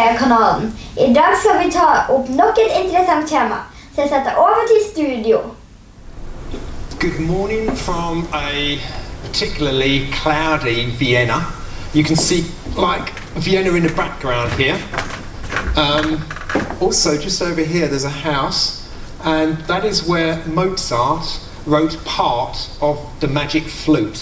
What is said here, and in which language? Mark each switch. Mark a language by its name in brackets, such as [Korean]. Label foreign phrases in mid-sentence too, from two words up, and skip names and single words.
[Norwegian] kanalen. I dag skal vi ta opp nok et interessant tema, så jeg setter over til studio. [English] Good morning from a particularly cloudy Vienna. You can see like Vienna in the background here. Also just over here there's a house, and that is where Mozart wrote part of the Magic Flute.